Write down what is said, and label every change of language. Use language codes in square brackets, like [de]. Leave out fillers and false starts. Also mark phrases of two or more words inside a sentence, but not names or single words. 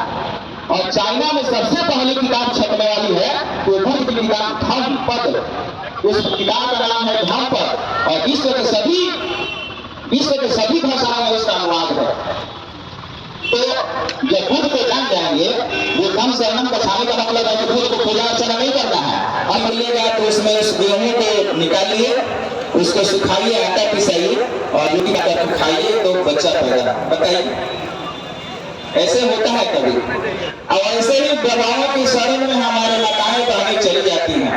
[hi] और चाइना में सबसे पहली किताब छपने वाली है तो बुद्ध की किताब धम्मपद। उस किताब का नाम है धम्मपद और विश्व के सभी भाषाओं में उसका अनुवाद है। तो जब बुद्ध को जान जाएंगे, [pi] बुद्धम शरणम गच्छामि [hi] का मतलब है कि बुद्ध को पूजा अर्चना नहीं करना है। अब मिलिएगा तो उसमें उस गेहूं को निकालिए, उसको सुखाइए, आटा पिसाइए और रोटी करके खाइए तो बच्चा पैदा। बताइए ऐसे होता है कभी? और ऐसे ही बाबाओं की शरण में हमारे माताएं बहनें चली जाती हैं।